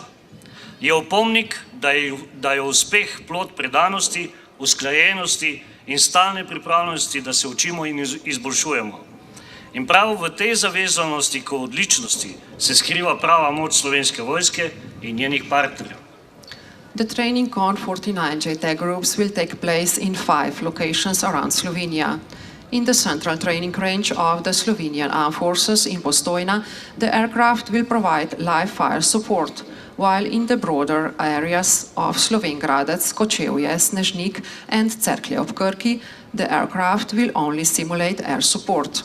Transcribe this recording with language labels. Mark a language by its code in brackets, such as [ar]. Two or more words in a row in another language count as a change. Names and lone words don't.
[sl] Je opomnik, da je uspeh plod predanosti, usklajenosti in stalne pripravljenosti, da se učimo in izboljšujemo. In prav v tej zavezanosti k odličnosti se skriva prava moč Slovenske vojske in njenih partnerjev. [en] The training on 49 JTAG groups will take place in 5 locations around Slovenia. In the central training range of the Slovenian Armed Forces in Postojna, the aircraft will provide live fire support, while in the broader areas of Slovenj Gradec, Kočevje, Snežnik and Cerklje ob Krki, the aircraft will only simulate air support.